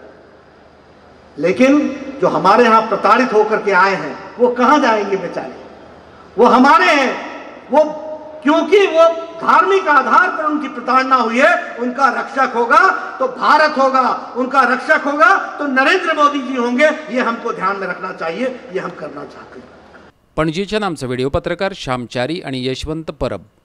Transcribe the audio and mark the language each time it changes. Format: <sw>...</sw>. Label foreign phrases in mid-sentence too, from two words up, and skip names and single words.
<hi>लेकिन जो हमारे यहां प्रताड़ित होकर के आए हैं वो कहां जाएंगे बेचारे? वो हमारे हैं, वो क्योंकि वो धार्मिक आधार पर उनकी प्रताड़ना हुई है, उनका रक्षक होगा तो भारत होगा, उनका रक्षक होगा तो नरेंद्र मोदी जी होंगे। ये हमको ध्यान में रखना चाहिए, ये हम करना चाहते हैं।</hi> <kok>पणजीच्यान आमचे व्हिडिओ पत्रकार श्याम चारी आणि यशवंत परब</kok>